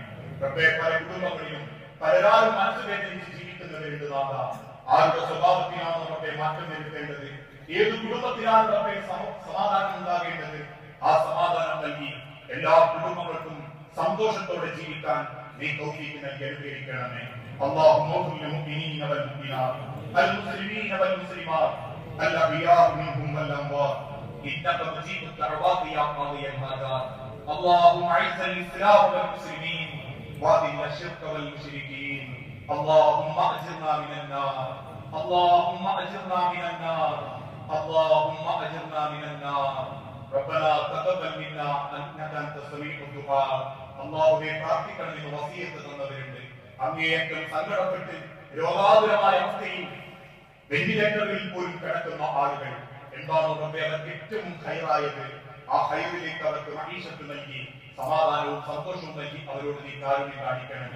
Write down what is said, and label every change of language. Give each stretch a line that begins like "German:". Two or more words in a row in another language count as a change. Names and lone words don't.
Malayalam: റബ്ബേ, പല കുടുംബങ്ങളിലും പലരാളും മനസ്സ് വേദനിച്ച് ജീവിക്കുന്നവരുണ്ട് നാഥ. ആരുടെ സ്വഭാവത്തിനാണ് റബ്ബേ മാറ്റം വരുത്തേണ്ടത്, ഏത് കുടുംബത്തിനാണ് റബ്ബേ സമാധാനം ഉണ്ടാകേണ്ടത്, ആ സമാധാനം നൽകി എല്ലാ കുടുംബങ്ങൾക്കും സന്തോഷത്തോടെ ജീവിക്കാൻ നീ തൗഫീഖ് നൽകി അനുഗ്രഹിക്കണമേ.
Arabic: اللهم اغفر للمؤمنين والمؤمنات المسلمين والمسلمات الأحياء منهم والأموات إنك مجيب الدعوات يا قاضي الحاجات. اللهم أعز الإسلام والمسلمين وأذل الشرك والمشركين. اللهم أجرنا من النار، اللهم أجرنا من النار، اللهم أجرنا من النار. ربنا تقبل منا إنك أنت السميع الدعاء.
Malayalam: അല്ലാഹുവേ, പ്രാർത്ഥിക്കണമെന്ന് വസിയത്ത് തന്നവരുണ്ട്. അങ്ങേയറ്റം സങ്കടപ്പെട്ട് രോഗാതുരമായ അവസ്ഥയിൽ വെന്റിലേറ്ററിൽ പോലും കിടക്കുന്ന ആളുകൾ എന്താണോ റബ്ബേ അവർക്ക് ഏറ്റവും ഹൈറായത്, ആ ഹൈറിലേക്ക് അവർക്ക് മഹീഷത്ത് നൽകി സമാധാനവും സന്തോഷവും നൽകി അവരോട് നീ കാരുണ്യം കാണിക്കണമേ.